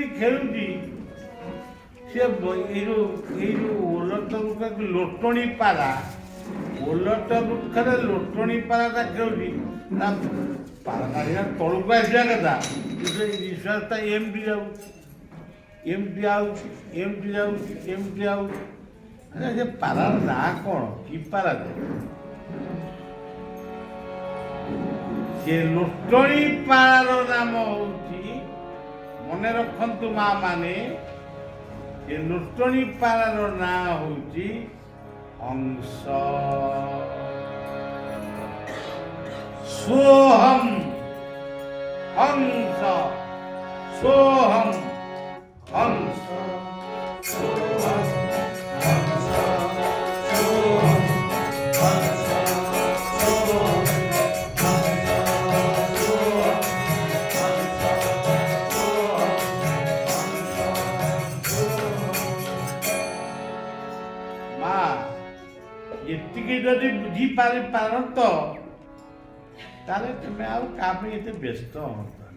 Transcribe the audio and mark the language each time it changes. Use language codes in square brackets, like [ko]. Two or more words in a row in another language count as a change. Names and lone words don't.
[or] ଖେଳୁଛି ସେ ଏଇ ଯୋଉ ଓଲଟ ବୃକ୍ଷ ଲୋଟଣୀ ପାରା ଓଲଟ ବୃକ୍ଷରେ ଲୋଟଣୀ ପାରାଟା ଖେଳୁଛି ତା ପାରାଟା ତଳକୁ ଆସିବା କଥା ନିଶ୍ୱାସଟା ଏମିତି ଯାଉଛି ଏମିତି ଆଉଛି ଏମିତି ଯାଉଛି ଏମିତି ଆଉଛି ସେ ପାରାର ନାଁ କ'ଣ କି ପାରା ସେ ଲୋଟଣୀ ପାରାର ନାମ ହଉଛି ମନେ ରଖନ୍ତୁ ମା ମାନେ ଏ ଲୋଟଣୀ ପାରାର ନାଁ ହଉଛି ହଂସ [sa] सोहम हंस सोहम हंस सोहम हंस सोहम हंस सोहम [or] ଏତିକି ଯଦି ବୁଝିପାରି ପାରନ୍ତ ତାହେଲେ ତୁମେ ଆଉ କାହା ପାଇଁ ଏତେ ବ୍ୟସ୍ତ ହୁଅନ୍ତନି।